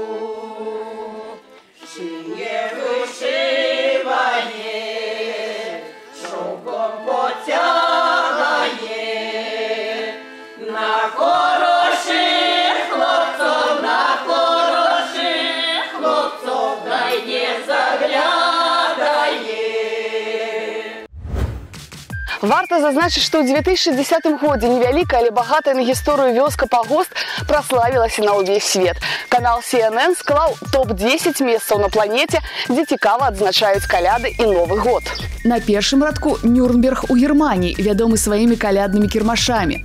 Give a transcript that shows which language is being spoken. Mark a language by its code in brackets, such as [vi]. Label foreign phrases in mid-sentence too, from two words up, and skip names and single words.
[uk] Шиє вишиває, шовком потягає, на хороших хлопців, дай не заглядає. [be] Варта зазначыць, што ў 2010 годзе невялікая, але багатая на гісторыю вёска Пагост праславілася на ўвесь свет. Канал CNN склаў топ-10 месцаў на планеце, дзе цікава адзначаюць каляды і Новы год. На першым радку Нюрнберг у Германії, вядомы сваімі каляднымі кірмашамі.